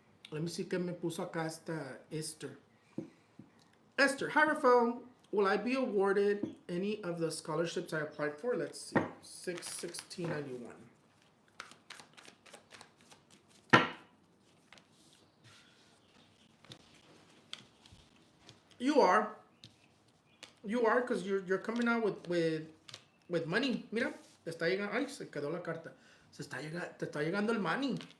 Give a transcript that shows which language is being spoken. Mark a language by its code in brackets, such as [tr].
[en] Let me see [es] qué me puso acá esta Esther. [en] Esther, hi Raphael. Will I be awarded any of the scholarships I applied for? Let's see. 6/16/91. You are because you're coming out with money. [es] Mira, te está llegando. Ay, se quedó la carta. Te está llegando el money.